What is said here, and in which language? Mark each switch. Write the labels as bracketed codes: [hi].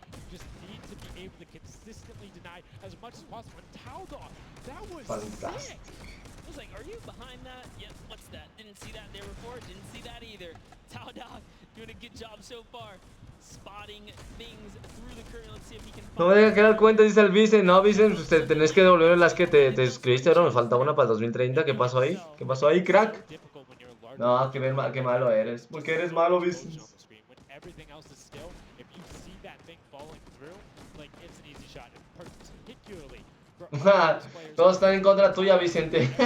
[en] You just need to be able to consistently deny as much as possible. And TODA, that was sick. I was like, are you behind that? Yeah, what's that? Didn't see that there before, didn't see that either. TODA doing a good job so far. Spotting things through the curtain. Let's see if he can [es] No me dejan crear cuentas, dice el Vicent. No, Vicent, usted tenés que devolver las que te suscribiste, bro. Me falta una para el 2030. ¿Qué pasó ahí? ¿Qué pasó ahí, crack? No, qué malo eres. ¿Por qué eres malo, Vicent? [en] Everything else is still. If you see that thing falling through, like it's an easy shot. Particularly. [es] Todos están en contra tuya, Vicente.